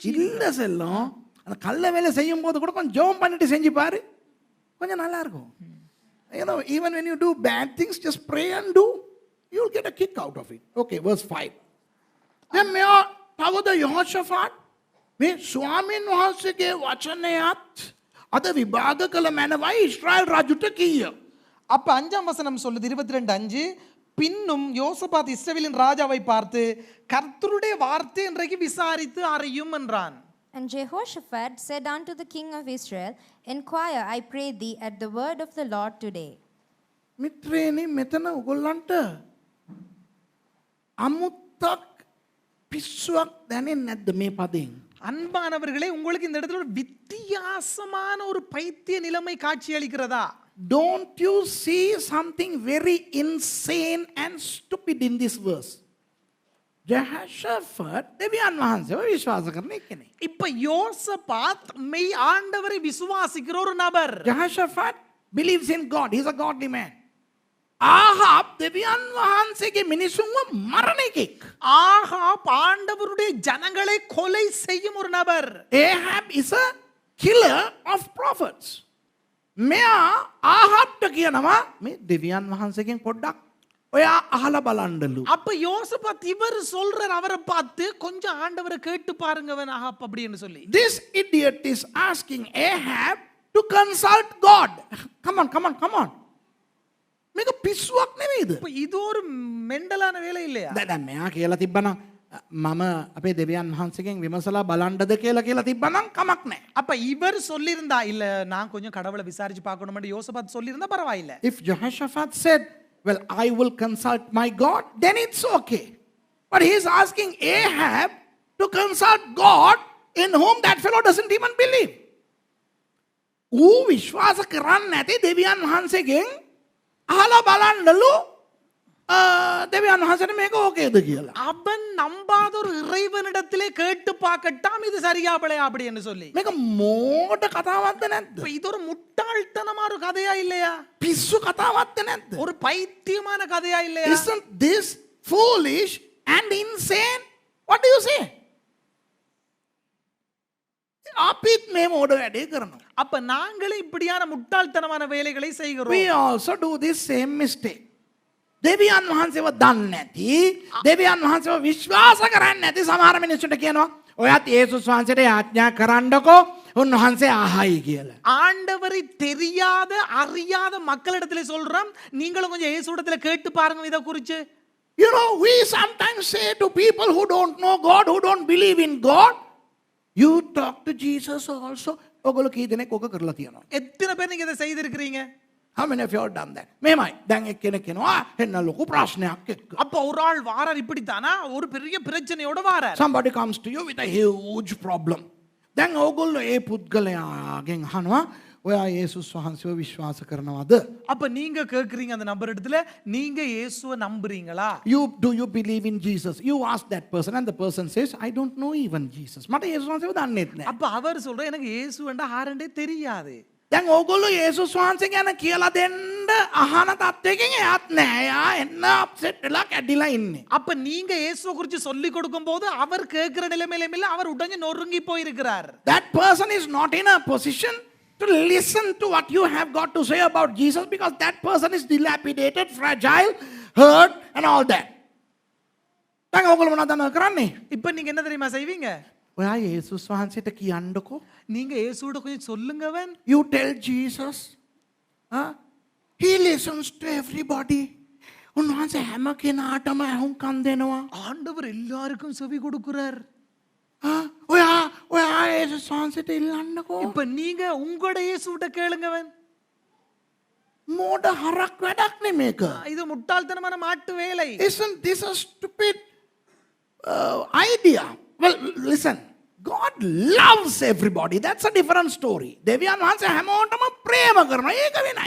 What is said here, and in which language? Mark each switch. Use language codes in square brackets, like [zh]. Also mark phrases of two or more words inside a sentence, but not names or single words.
[ta] இல்ல செல்லம். அந்த கள்ள வேலை செய்யும் போது கூட கொஞ்சம் ஜெபம் பண்ணிட்டு செஞ்சு பாரு. கொஞ்சம் நல்லா இருக்கும். [en] You know, even when you do bad things, just pray and do. You'll get a kick out of it. Okay, verse 5. Then may [si] තවද යහෝෂාෆාට් මේ ස්වාමීන් වහන්සේගේ වචනයත් අද විභාග කළ මැනවයි ඊශ්‍රායල් රජුට කීය. [ta] அப்ப 5ஆம் வசனம் சொல்லுது 22:5 பின்னும் யோசபாத் இஸ்ரவேலின் ராஜாவை பார்த்து கர்த்தருடைய வார்த்தை இன்றைக்கு விசாரித்து அறியும் என்றான். [en] And Jehoshaphat said unto the king of Israel, Inquire, I pray thee, at the word of the Lord today. [si] මිත්‍රේනි මෙතන ඔයගොල්ලන්ට අමුත්තක් පිස්සුවක් දැනෙන්නේ නැද්ද මේ පදයෙන්? [ta] அன்பானவர்களே உங்களுக்கு இந்த இடத்துல ஒரு வித்தியாசமான ஒரு பைத்திய நிலைமை காட்சி அளிக்கிறதா? [en] Don't you see something very insane and stupid in this verse? [si] Jehoshaphat දෙවියන් වහන්සේව විශ්වාස කරන කෙනෙක්. [ta] இப்ப யோசபாத் மெய் ஆண்டவரை விசுவாசிக்கிற ஒரு நபர். [en] Jehoshaphat believes in God. He's a godly man. [si] ආහාබ් දෙවියන් වහන්සේගේ මිනිසුන්ව මරණ එකෙක්. [ta] ஆகாப் ஆண்டவருடைய ஜனங்களை கொலை செய்யும் ஒரு நபர். [en] Ahab is a killer of prophets. [si] මෙයා ආහාබ්ට කියනවා මේ දෙවියන් වහන්සේගෙන් පොඩ්ඩක් ඔයා අහලා බලන්නලු. [ta] அப்ப யோசபாத் இவர் சொல்றார் அவரை பார்த்து கொஞ்சம் ஆண்டவரை கேட்டு பாருங்கவன் ஆகாப் அப்படின்னு சொல்லி. [en] This idiot is asking Ahab to consult God. Come on. [si] මේක පිස්සුවක් නෙවෙයිද? [ta] இப்ப இது ஒரு மெண்டலான வேலை இல்லையா? [si] දැන් මෙයා කියලා තිබ්බනම් මම අපේ දෙවියන් වහන්සේගෙන් විමසලා බලන්නද කියලා තිබ්බනම් කමක් නැහැ. [ta] அப்ப இவர் சொல்லியிருந்தா இல்ல நான் கொஞ்சம் கடவுளை விசாரிச்சு பார்க்கணும்னு யோசபாத் சொல்லியிருந்தா பரவாயில்லை. [en] If Jehoshaphat said, well, I will consult my God, then it's okay. But he is asking Ahab to consult God in whom that fellow doesn't even believe. [si] ඌ විශ්වාස කරන්නේ නැති දෙවියන් වහන්සේගෙන් අහලා බලන්නලු දෙවියන් වහන්සේට මේක ඕකේද කියලා. [ta] அவன் நம்பாத ஒரு இறைவனிடத்திலே கேட்டு பார்க்கட்டாம் இது சரியா பிழையா அப்படின்னு சொல்லி. [si] මේක මෝඩ කතාවක්ද නැද්ද? [ta] இப்ப இது ஒரு முட்டாள்தனமான ஒரு கதையா இல்லையா? [si] පිස්සු කතාවක්ද නැද්ද? [ta] ஒரு பைத்தியமான கதையா இல்லையா? [en] Isn't this foolish and insane? What do you say? [si] අපිත් මේ මෝඩ වැඩේ කරනවා. [ta] அப்ப நாங்களே இப்படியான முட்டாள்தனமான வேலைகளை செய்கிறோம். [en] We also do this same mistake. [si] දෙවියන් වහන්සේව දන්නේ නැති, දෙවියන් වහන්සේව විශ්වාස කරන්නේ නැති සමහර මිනිස්සුන්ට කියනවා ඔයත් යේසුස් වහන්සේට යාඥා කරන්නකෝ උන්වහන්සේ අහයි කියලා. [ta] ஆண்டவரை தெரியாத அறியாத மக்களிடத்திலே சொல்றோம் நீங்களும் கொஞ்சம் இயேசுவிடத்துல கேட்டு பாருங்க இத குறித்து. [en] You know, we sometimes say to people who don't know God, who don't believe in God, you talk to Jesus also. [si] ඔගොල්ලෝ කී දෙනෙක් ඔක කරලා තියෙනවා? [ta] எத்தனை பேர் நீங்க இதை செய்திருக்கிறீங்க? [en] How many of you have done that? [si] මෙහෙමයි. දැන් එක්කෙනෙක් කියනවා එන්න ලොකු ප්‍රශ්නයක් එක්ක. [ta] அப்ப ஒரு ஆள் வாரார் இப்படித்தானா ஒரு பெரிய பிரச்சனையோட வாரார். [en] Somebody comes to you with a huge problem. [si] දැන් ඕගොල්ලෝ ඒ පුද්ගලයාගෙන් අහනවා ඔයා යේසුස් වහන්සේව විශ්වාස කරනවද? [ta] அப்ப நீங்க கேக்குறீங்க அந்த நபர் இடத்துல நீங்க இயேசுவை நம்புறீங்களா? [en] Do you believe in Jesus? You ask that person and the person says I don't know even Jesus. [si] මට යේසුස් වහන්සේව දන්නේත් නැහැ. [ta] அப்ப அவர் சொல்ற எனக்கு இயேசுவண்டா ஆரண்டே தெரியாது. [si] දැන් ඕගොල්ලෝ යේසුස් වහන්සේ ගැන කියලා දෙන්න අහන තත්වයකින් එයාත් නැහැ. එයා එන්න අප්සෙට් වෙලා කැඩිලා ඉන්නේ. [ta] அப்ப நீங்க இயேசுவை குறித்து சொல்லி கொடுக்கும்போது அவர் கேக்குற நிலைமையில இல்ல அவர் உடனே நொறுங்கி போயிருக்கிறார். [en] That person is not in a position to listen to what you have got to say about Jesus because that person is dilapidated, fragile, hurt and all that. [si] දැන් ඕගොල්ලෝ මොනවද කරන්නේ? [ta] இப்ப நீங்க என்ன தெரியுமா செய்வீங்க? [si] ඔයා යේසුස් වහන්සේට කියන්නකෝ. [ta] நீங்க இயேசுவோட கொஞ்சம் சொல்லுங்கவன். [en] You tell Jesus. He listens to everybody. [si] උන්වහන්සේ හැම කෙනාටම අහුම්කම් දෙනවා. [ta] ஆண்டவர் எல்லாருக்கும் செவி கொடுக்கிறார். [si] ඔයා යේසුස් වහන්සේට ඉල්ලන්නකෝ. [ta] இப்ப நீங்க உங்களோட இயேசுவிட்ட கேளுங்கவன். [si] මෝඩ හරක් වැඩක් නේ මේක. [ta] இது முட்டாள்தனமான மாட்டு வேலை. [en] Isn't this a stupid idea? Well, listen. God loves everybody. That's a different story. [si] දෙවියන් වහන්සේ හැමෝටම ප්‍රේම කරනවා. ඒක වෙනයි.